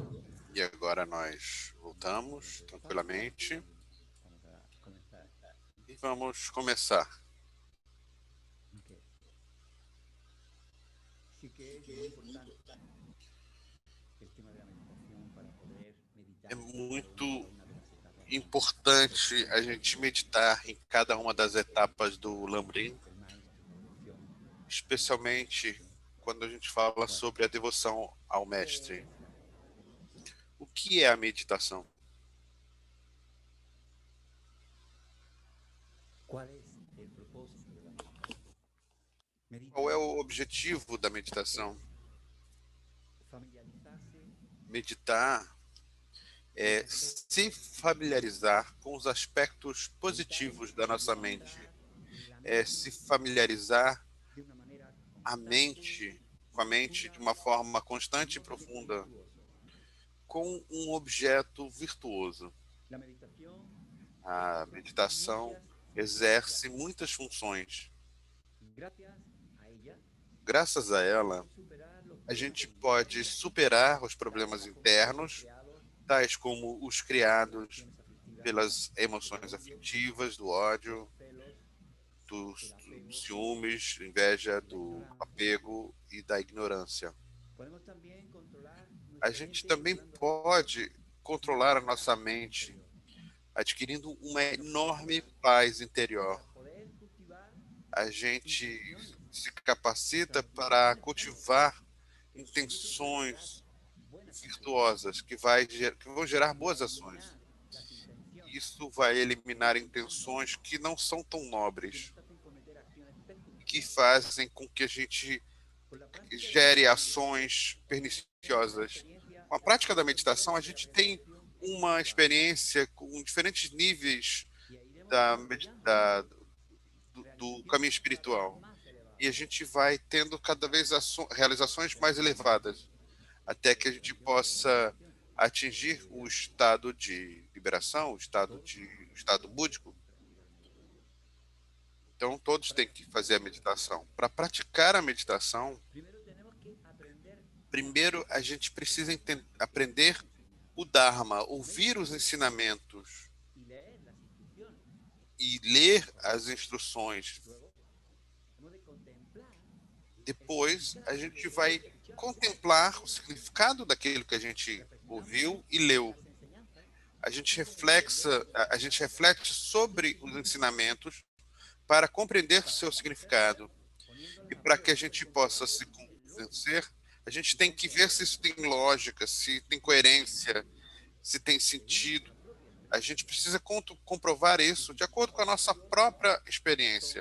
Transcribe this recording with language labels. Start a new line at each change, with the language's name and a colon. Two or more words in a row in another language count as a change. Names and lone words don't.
Portuguese: E agora nós voltamos tranquilamente
Spanish: Vamos a comenzar.
Portuguese: e vamos começar. Okay.
Spanish: Sí que es muy importante el tema de la meditación para poder meditar
Portuguese: É
Spanish: en
Portuguese: muito
Spanish: cada una de las etapas
Portuguese: importante a gente meditar em cada uma das etapas do Lambrim,
Spanish: del maestro, la devoción.
Portuguese: especialmente quando a gente fala sobre a devoção ao Mestre.
Spanish: ¿Qué es la meditación?
Portuguese: O que é a meditação?
Spanish: ¿Cuál es el propósito de la meditación?
Portuguese: Qual é
Spanish: Meditar
Portuguese: o objetivo da meditação?
Spanish: es familiarizarse
Portuguese: Meditar é se familiarizar com os aspectos positivos da nossa mente,
Spanish: la
Portuguese: é se familiarizar
Spanish: de una manera
Portuguese: a mente, com a mente de uma forma constante e profunda,
Spanish: virtuoso.
Portuguese: com um objeto virtuoso.
Spanish: La meditación
Portuguese: A meditação exerce muitas funções.
Spanish: gracias a ella
Portuguese: Graças a ela,
Spanish: superar los
Portuguese: a gente pode superar os problemas internos, tais como os criados pelas emoções aflitivas, do ódio, dos ciúmes, inveja, do apego e da ignorância.
Spanish: podemos también controlar
Portuguese: A
Spanish: nuestra
Portuguese: gente
Spanish: mente
Portuguese: também
Spanish: cultivando
Portuguese: pode controlar a nossa mente, adquirindo uma enorme paz interior.
Spanish: para poder cultivar
Portuguese: A gente se capacita para cultivar intenções
Spanish: buenas
Portuguese: virtuosas que vão gerar boas ações.
Spanish: las intenciones
Portuguese: Isso vai eliminar intenções que não são tão nobres,
Spanish: nos hacen cometer acciones perjudiciales.
Portuguese: que fazem com que a gente
Spanish: Con la práctica
Portuguese: gere ações perniciosas.
Spanish: experiencia
Portuguese: Com a prática da meditação, a gente tem uma experiência com diferentes níveis
Spanish: y iremos
Portuguese: da,
Spanish: desarrollando
Portuguese: do caminho espiritual.
Spanish: más elevadas.
Portuguese: E a gente vai tendo cada vez realizações mais elevadas, até que a gente possa atingir o estado de liberação, o estado búdico. Então, todos têm que fazer a meditação. Para praticar a meditação,
Spanish: Primero tenemos que aprender
Portuguese: primeiro a gente precisa aprender o Dharma, ouvir os ensinamentos
Spanish: y leer las instrucciones.
Portuguese: e ler as instruções.
Spanish: Luego, hemos de contemplar
Portuguese: Depois, a gente vai contemplar o significado daquilo que a gente ouviu e leu.
Spanish: las enseñanzas
Portuguese: A gente reflete sobre os ensinamentos para compreender o seu significado. E para que a gente possa se convencer, a gente tem que ver se isso tem lógica, se tem coerência, se tem sentido A gente precisa comprovar isso de acordo com a nossa própria experiência.